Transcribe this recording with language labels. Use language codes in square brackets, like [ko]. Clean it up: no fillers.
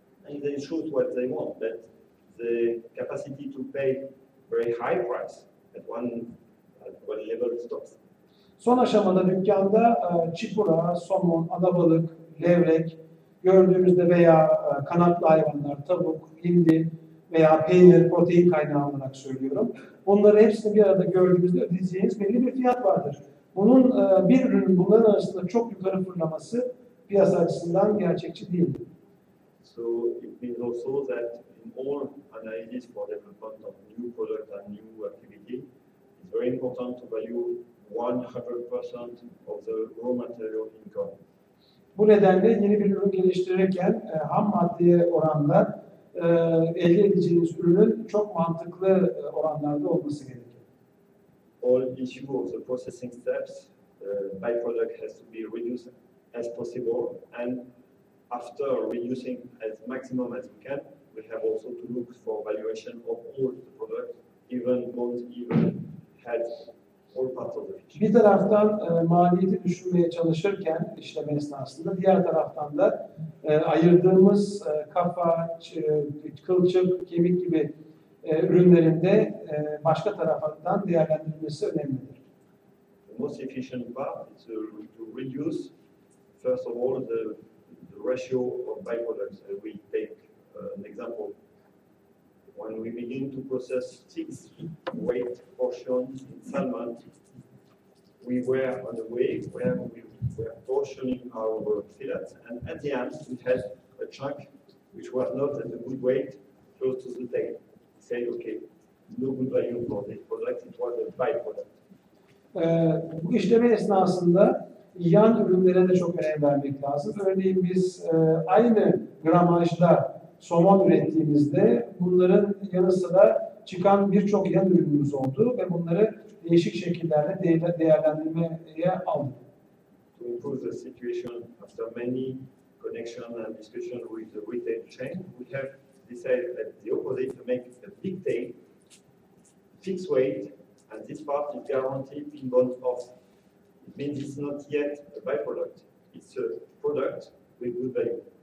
[en] And they choose what they want, but the capacity to pay very high price at one level stops. [tr] Son aşamada dükkanda çipura, somon, alabalık, levrek, gördüğümüzde veya kanatlı hayvanlar, tavuk, hindi veya peynir, protein kaynağı olarak söylüyorum. Bunları hepsini bir arada gördüğümüzde ödeyeceğiniz belli bir fiyat vardır. Bunun bir ürünün bunların arasında çok yukarı fırlaması piyasa açısından gerçekçi değil. [en] So it means also that in all analysis for development of new product and new activity, it's very important to value 100% of the raw material income. [tr] Bu nedenle yeni bir ürün geliştirirken ham maddeye oranla elde edeceğiniz ürünün çok mantıklı oranlarda olması gerekir. [en] All issue of the processing steps, byproduct has to be reduced as possible, and after reducing as maximum as we can, we have also to look for valuation of all the products, even bones, even heads, all parts of the fish. [tr] Bir taraftan maliyeti düşürmeye çalışırken işlem esnasında diğer taraftan da ayırdığımız kafa, kılçık, kemik gibi ürünlerinde başka taraftan değerlendirilmesi önemlidir. [en] The most efficient part is to reduce, first of all, the ratio of byproducts. We take an example. When we begin to process 6 weight portions in salmon, we were on a way where we were portioning our fillets, and at the end we had a chunk which was not at a good weight, close to the tail. We said, okay, no good value for this product, it was a byproduct. [tr] Bu işleme esnasında yan ürünlere de çok önem vermek lazım. Örneğin biz aynı gramajda somon ürettiğimizde bunların yanı sıra çıkan birçok yan ürünümüz oldu ve bunları değişik şekillerde değerlendirmeye aldık. [en] To improve the situation after many connection and discussion with the retail chain, we have decided at the opposite to make a big tail, fixed weight, and this part is guaranteed in bond off. It means it's not yet a byproduct. It's a product with good value.